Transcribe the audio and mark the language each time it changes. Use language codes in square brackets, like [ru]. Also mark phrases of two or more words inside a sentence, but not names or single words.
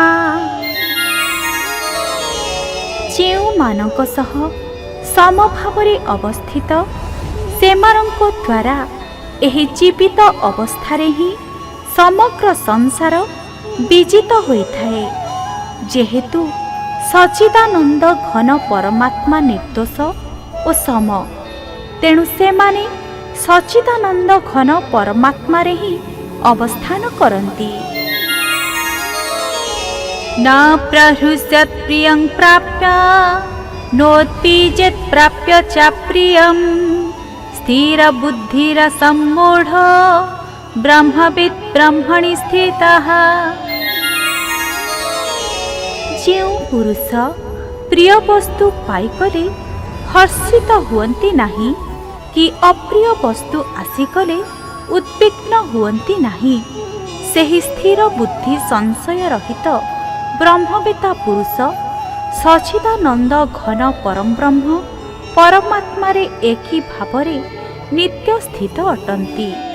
[or] ଯେଉଁମାନଙ୍କ ସହ ସମଭାବରେ ଅବସ୍ଥିତ, ସେମାନଙ୍କ ଦ୍ୱାରା ଏହି ଜୀବିତ ଅବସ୍ଥାରେ ହିଁ ସମଗ୍ର ସଂସାର ବିଜିତ ହୋଇଥାଏ। ଯେହେତୁ ସଚ୍ଚିଦାନନ୍ଦ ଘନ ପରମାତ୍ମା ନିର୍ଦୋଷ ଓ ସମ, ତେଣୁ ସେମାନେ ସଚ୍ଚିଦାନନ୍ଦ ଘନ ପରମାତ୍ମାରେ ହିଁ ଅବସ୍ଥାନ କରନ୍ତି। [sa] न प्रहृष्यत् प्रियं प्राप्य नोत्पीजेत् प्राप्य च प्रियं स्थिरबुद्धिरसम्मूढो ब्रह्मविद् ब्रह्मणि स्थितः। [or] ଯେଉଁ ପୁରୁଷ ପ୍ରିୟ ବସ୍ତୁ ପାଇଗଲେ ହର୍ଷିତ ହୁଅନ୍ତି ନାହିଁ କି ଅପ୍ରିୟ ବସ୍ତୁ ଆସିଗଲେ ଉଦ୍ବିଗ୍ନ ହୁଅନ୍ତି ନାହିଁ, ସେହି ସ୍ଥିର ବୁଦ୍ଧି ସଂଶୟ ରହିତ ବ୍ରହ୍ମବେତ୍ତା ପୁରୁଷ ସଚ୍ଚିଦାନନ୍ଦ ଘନ ପରଂବ୍ରହ୍ମ ପରମାତ୍ମାରେ ଏକି ଭାବରେ ନିତ୍ୟ ସ୍ଥିତ ଅଟନ୍ତି।